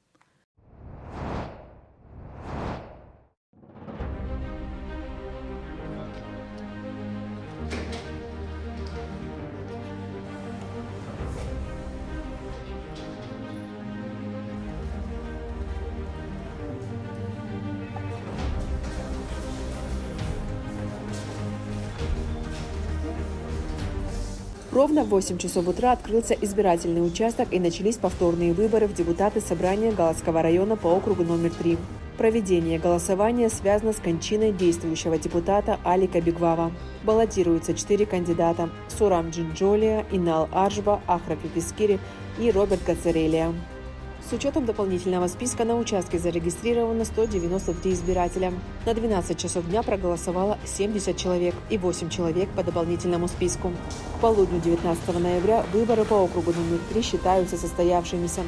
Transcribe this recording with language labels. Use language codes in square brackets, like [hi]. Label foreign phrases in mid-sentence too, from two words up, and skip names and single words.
[ru] Ровно в 8 часов утра открылся избирательный участок и начались повторные выборы в депутаты собрания Галского района по округу номер 3. Проведение голосования связано с кончиной действующего депутата Алика Бигвава. Баллотируются 4 кандидата – Сурам Джинджолия, Инал Аршба, Ахра Кеквискири и Роберт Гацерелия. С учетом дополнительного списка на участке зарегистрировано 193 избирателя. На 12 часов дня проголосовало 70 человек и 8 человек по дополнительному списку. К полудню 19 ноября выборы по округу номер 3 считаются состоявшимися.